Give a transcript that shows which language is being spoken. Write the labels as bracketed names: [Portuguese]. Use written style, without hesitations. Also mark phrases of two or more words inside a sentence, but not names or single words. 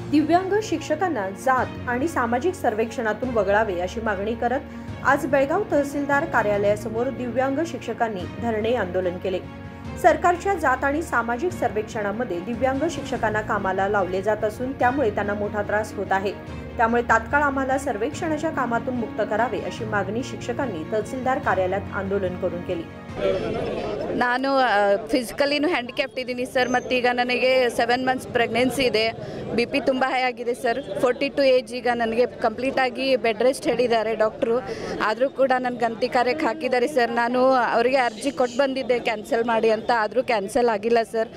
[Marathi] दिव्यांग शिक्षकांना जात आणि सामाजिक सर्वेक्षणातून वगळावे अशी मागणी करत आज बेळगाव तहसीलदार कार्यालयासमोर दिव्यांग शिक्षकांनी धरणे आंदोलन केले। सरकारच्या जात आणि सामाजिक सर्वेक्षणामध्ये दिव्यांग शिक्षकांना कामाला लावले जात असून त्यामुळे त्यांना मोठा त्रास होत आहे। त्यामुळे तात्काळ आम्हाला सर्वेक्षणाच्या कामातून मुक्त करावे अशी मागणी शिक्षकांनी तहसीलदार कार्यालयात आंदोलन करून केली। [Kannada] ನಾನು [English] physically handicapped [Kannada] ಇದ್ದೀನಿ ಸರ್, ಮತ್ತೀಗ ನನಗೆ 7 [English] months pregnancy [Kannada] ಇದೆ, BP ತುಂಬ ಹೈ ಆಗಿದೆ ಸರ್। 42 ಏಜ್, ಈಗ ನನಗೆ ಕಂಪ್ಲೀಟಾಗಿ [English] bed rest [Kannada] ಹೇಳಿದ್ದಾರೆ ಡಾಕ್ಟ್ರು, ಆದರೂ ಕೂಡ ನನಗೆ ಗಂತಿ ಕಾರ್ಯಕ್ಕೆ ಹಾಕಿದ್ದಾರೆ ಸರ್। ನಾನು ಅವರಿಗೆ ಅರ್ಜಿ ಕೊಟ್ಟು ಬಂದಿದ್ದೆ ಕ್ಯಾನ್ಸಲ್ ಮಾಡಿ ಅಂತ, ಆದರೂ ಕ್ಯಾನ್ಸಲ್ ಆಗಿಲ್ಲ ಸರ್।